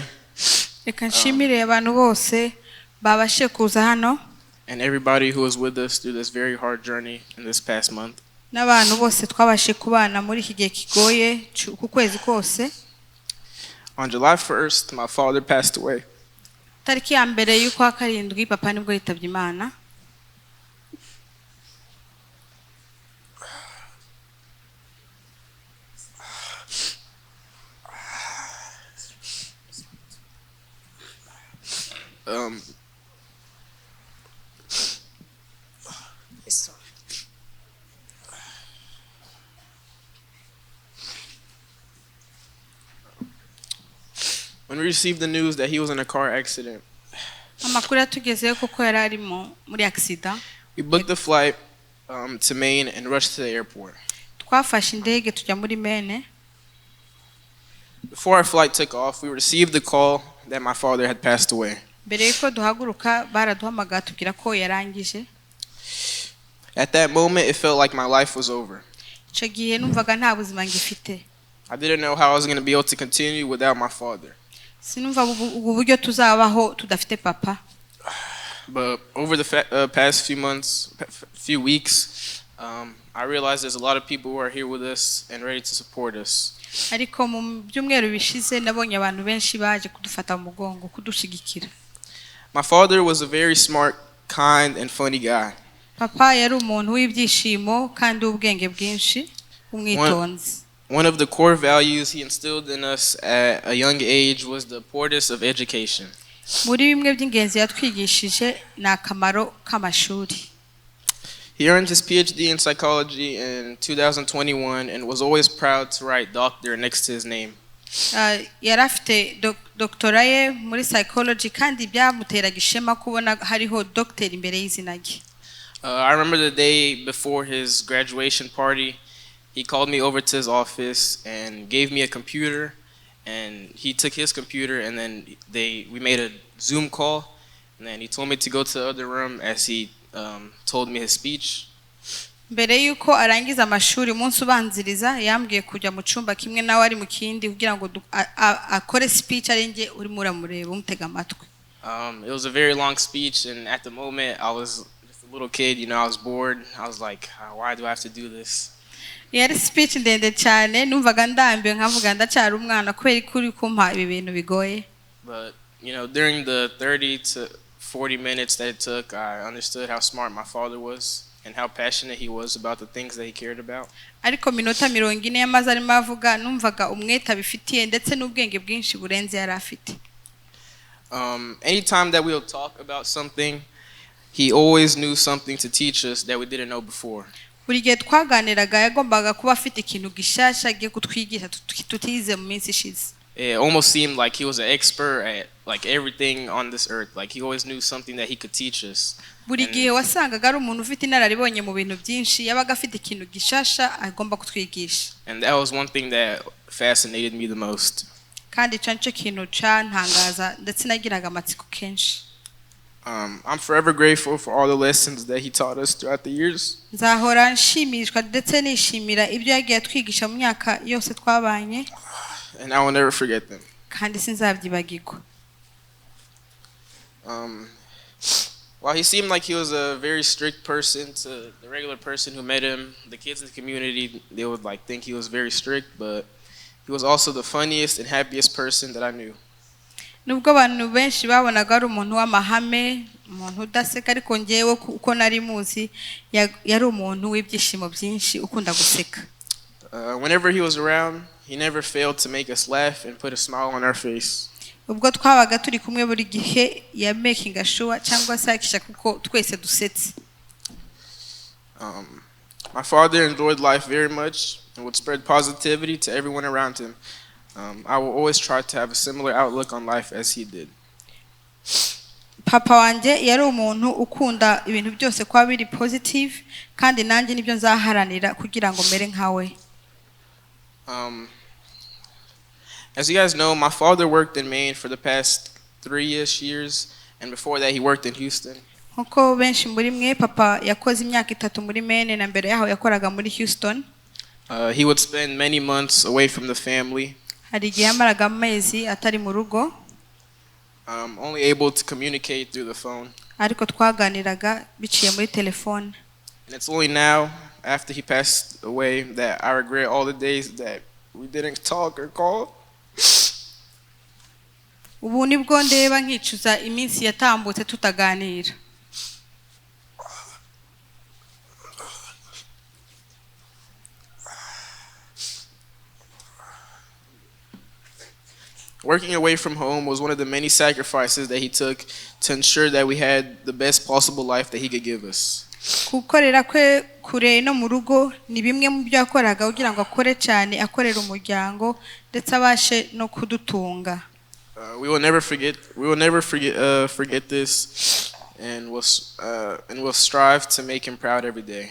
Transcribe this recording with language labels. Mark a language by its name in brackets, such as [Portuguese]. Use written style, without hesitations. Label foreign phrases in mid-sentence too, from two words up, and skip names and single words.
[Kinyarwanda] Reka nshimire abantu bose babashe kuza hano, [English] And everybody who was with us through this very hard journey in this past month. [Kinyarwanda] n'abantu bose twabashe kubana muri iki gihe kigoye ku kwezi kose. [English] On July 1st, my father passed away. [Kinyarwanda] Tariki ya mbere y'ukwa karindwi papa nibwo yitabye Imana. [English] When we received the news that he was in a car accident, [Kinyarwanda] Amakuru yatugezeho kuko yari ari muri accident. [English] we booked the flight to Maine and rushed to the airport. [Kinyarwanda] Twafashe indege tujya muri Maine. [English] Before our flight took off, we received the call that my father had passed away. [Kinyarwanda] Mbere yuko duhaguruka baraduhamagara tubwira ko yarangije. [English] At that moment, it felt like my life was over. [Kinyarwanda] Icyo gihe numvaga nta buzima ngifite. [English] I didn't know how I was going to be able to continue without my father. [Kinyarwanda] Sinumva ubu buryo tuzabaho tudafite papa. [English] But over the past few weeks, I realized there's a lot of people who are here with us and ready to support us. [Kinyarwanda] Ariko mu byumweru bishize nabonye abantu benshi baje kudufata mu mugongo kudushigikira. [English] My father was a very smart, kind, and funny guy. [Kinyarwanda] Papa yari umuntu w'ibyishimo kandi w'ubwenge bwinshi, umwitonzi. [English] One of the core values he instilled in us at a young age was the importance of education. [Kinyarwanda] Muri bimwe by'ingenzi yatwigishije ni akamaro k'amashuri. [English] He earned his PhD in psychology in 2021 and was always proud to write doctor next to his name. [Kinyarwanda] yari afite doctora ye muri psychology kandi byamuteraga ishema kubona hariho doctor imbere y'izina rye. [English] I remember the day before his graduation party, he called me over to his office and gave me a computer, and he took his computer and then we made a Zoom call, and then he told me to go to the other room as he told me his speech. [Kinyarwanda] Mbere yuko arangiza amashuri umunsi ubanziriza yambwiye kujya mu cyumba kimwe nawe ari mu kindi kugira ngo akore speech arenge uri muramureba umutega amatwi. [English] It was a very long speech, and at the moment I was just a little kid, you know, I was bored. I was like, why do I have to do this? [Kinyarwanda] Yari speech ndende cyane numvaga ndambiwe nkavuga ndacyari umwana kweri kuri kumpa ibi bintu bigoye. [English] But you know, during the 30 to 40 minutes that it took, I understood how smart my father was and how passionate he was about the things that he cared about. [Kinyarwanda] Ariko minota 40 yamaze arimo avuga numvaga umwete abifitiye ndetse n'ubwenge bwinshi burenze yari afite. [English] Anytime that we'll talk about something, he always knew something to teach us that we didn't know before. [Kinyarwanda] Buri gihe twaganiraga yagombaga kuba afite ikintu gishasha giye kutwigisha tutize mu minsi ishize. [English] It almost seemed like he was an expert at like everything on this earth. Like he always knew something that he could teach us. [Kinyarwanda] Buri gihe wasangaga ari umuntu ufite inararibonye mu bintu byinshi yabaga afite ikintu gishasha agomba kutwigisha. [English] And that was one thing that fascinated me the most. [Kinyarwanda] Kandi cyo kintu cyantangaza ndetse nagiraga amatsiko kenshi. [English] I'm forever grateful for all the lessons that he taught us throughout the years. [Kinyarwanda] Nzahora nshimishwa ndetse nishimira ibyo yagiye atwigisha mu myaka yose twabanye. [English] And I will never forget them. [Kinyarwanda] Kandi sinzabyibagirwa. [English] While he seemed like he was a very strict person to the regular person who met him, the kids in the community, they would like think he was very strict, but he was also the funniest and happiest person that I knew. [Kinyarwanda] Nubwo abantu benshi babonaga ari umuntu w'amahame, umuntu udaseka ariko ngewe uko nari muzi yari umuntu w'ibyishimo byinshi ukunda guseka. [English] Whenever he was around, he never failed to make us laugh and put a smile on our face. [Kinyarwanda] Ubwo twabaga turi kumwe buri gihe ya [English] making sure [Kinyarwanda] cyangwa se akisha kuko twese dusetse. [English] My father enjoyed life very much and would spread positivity to everyone around him. I will always try to have a similar outlook on life as he did. [Kinyarwanda] Papa wanje yari umuntu ukunda ibintu byose kwa biri positive kandi nanjye nibyo nzaharanira kugira ngo mere nkawe. [English] As you guys know, my father worked in Maine for the past 3-ish years, and before that he worked in Houston. [Kinyarwanda] Nkuko benshi muri mwe papa yakoze imyaka 3 muri Maine na mbere yaho yakoraga muri Houston. [English] He would spend many months away from the family. [Kinyarwanda] Hari igihe yamaraga amezi atari mu rugo. [English] Only able to communicate through the phone. [Kinyarwanda] Ariko twaganiraga biciye muri telefone. [English] And it's only now, after he passed away, that I regret all the days that we didn't talk or call. [Kinyarwanda] Ubu nibwo ndeba nkicuza iminsi yatambutse tutaganira. [English] Working away from home was one of the many sacrifices that he took to ensure that we had the best possible life that he could give us. [Kinyarwanda] Kukorera kwe kure no mu rugo ni bimwe mu byo yakoraga kugira ngo akore cyane akorera umuryango ndetse abashe no kudutunga. [English] We will never forget this, and we'll strive to make him proud every day.